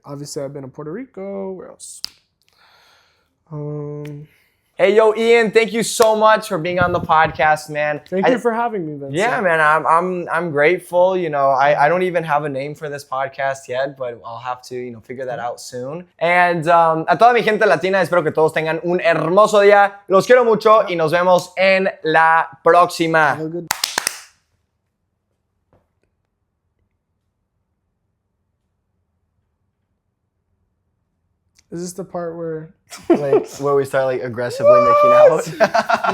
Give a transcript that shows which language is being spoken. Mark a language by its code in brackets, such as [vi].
[en] Obviously, I've been to Puerto Rico. Where else? Hey, yo, Ian, thank you so much for being on the podcast, man. Thank you for having me, Vincent. Yeah, man, I'm grateful. You know, I don't even have a name for this podcast yet, but I'll have to, figure that out soon. [es] And a toda mi gente latina, espero que todos tengan un hermoso día. Los quiero mucho y nos vemos en la próxima. [en] Have a good Is this the part where Where we start aggressively making out?